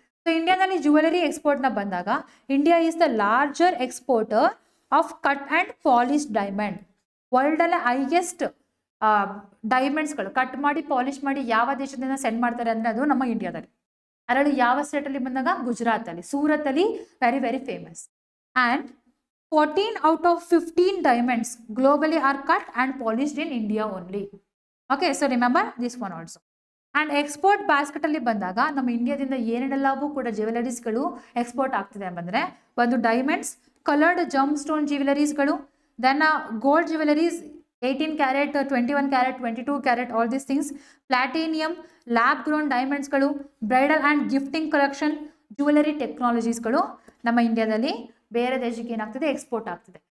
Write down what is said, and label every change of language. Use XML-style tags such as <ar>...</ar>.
<en>So ಇಂಡಿಯಾದಲ್ಲಿ jewellery ಎಕ್ಸ್ಪೋರ್ಟ್ನ ಬಂದಾಗ India is the larger exporter of cut and polish diamond.</en> <kn>ವರ್ಲ್ಡಲ್ಲೇ highest ಡೈಮಂಡ್ಸ್ಗಳು cut ಮಾಡಿ polish ಮಾಡಿ ಯಾವ ದೇಶದಿಂದ ಸೆಂಡ್ ಮಾಡ್ತಾರೆ ಅಂದರೆ ಅದು ನಮ್ಮ ಇಂಡಿಯಾದಲ್ಲಿ. ಅದರಲ್ಲಿ ಯಾವ ಸ್ಟೇಟಲ್ಲಿ ಬಂದಾಗ ಗುಜರಾತಲ್ಲಿ, ಸೂರತ್ತಲ್ಲಿ very very famous.</kn> <en>And 14 out of 15 diamonds globally are cut and polished in India only. Okay, so remember this one also.</en> <kn>And export basket ಅಲ್ಲಿ ಬಂದಾಗ ನಮ್ಮ ಇಂಡಿಯಾದಿಂದ ಏನೇನೆಲ್ಲವೂ ಕೂಡ ಜ್ಯುವೆಲರೀಸ್ಗಳು ಎಕ್ಸ್ಪೋರ್ಟ್ ಆಗ್ತಿದೆ ಅಂತಂದರೆ ಒಂದು diamonds, coloured gym stone ಜ್ಯುವೆಲರೀಸ್ಗಳು, then gold jewelleries 18 carrot, 21 carrot, 22 carrot, all these things, platinum, lab grown ಡೈಮಂಡ್ಸ್ಗಳು, bridal and gifting collection, jewellery ಟೆಕ್ನಾಲಜೀಸ್ಗಳು ನಮ್ಮ ಇಂಡಿಯಾದಲ್ಲಿ ಬೇರೆ ದೇಶಕ್ಕೆ ಏನಾಗ್ತಿದೆ ಎಕ್ಸ್ಪೋರ್ಟ್ ಆಗ್ತಿದೆ.</kn>